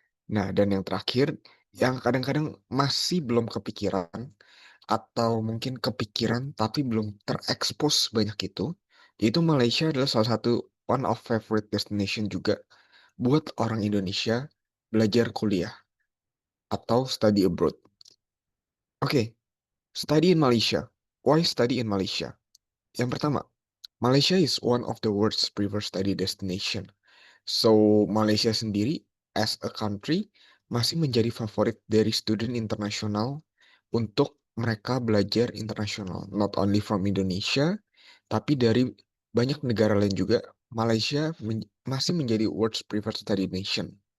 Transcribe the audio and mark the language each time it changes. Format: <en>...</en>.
<id>Nah, dan yang terakhir, yang kadang-kadang masih belum kepikiran, atau mungkin kepikiran tapi belum terekspos banyak itu, yaitu Malaysia adalah salah satu</id> <en>one of favorite destination</en> <id>juga buat orang Indonesia belajar kuliah atau</id> <en>study abroad. Oke, study in Malaysia. Why study in Malaysia?</en> <id>Yang pertama,</id> <en>Malaysia is one of the world's preferred study destination.</en> <id>So, Malaysia sendiri</id> <en>as a country</en> <id>masih menjadi favorit dari student internasional untuk mereka belajar internasional.</id> <en>Not only from Indonesia,</en> <id>tapi dari banyak negara lain juga, Malaysia masih menjadi</id> <en>world's preferred study nation.</en>